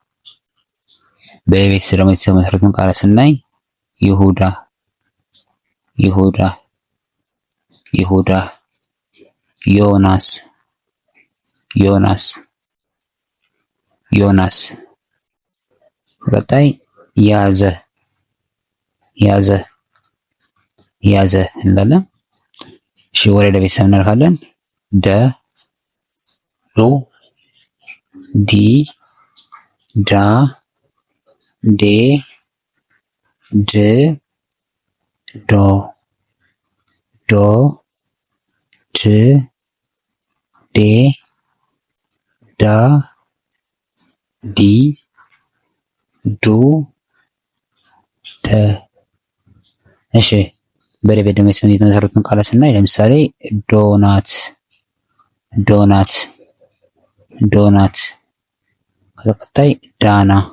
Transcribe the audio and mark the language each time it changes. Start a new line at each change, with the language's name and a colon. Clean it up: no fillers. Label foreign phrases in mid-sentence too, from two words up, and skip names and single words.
Amharic: በቤት ደግሞ የተመሰረቱን ቃላት ስናይ ይሁዳ ይሁዳ ይሁዳ ዮናስ ዮናስ ዮናስ። ቀጣይ ያዘ ያዘ ያዘ እንላለን። እሺ ወደ ቤተሰብ እናልፋለን። ደ ዱ ዲ ዳ ዴ ድ ዶ ዶ ድ ዴ ዳ ዲ ዱ ደ። እሺ በደቤ ደግሞ የተመሰረቱን ቃላት ስናይ ለምሳሌ ዶናት ዶናት ዶናት። ከቀጣይ ዳና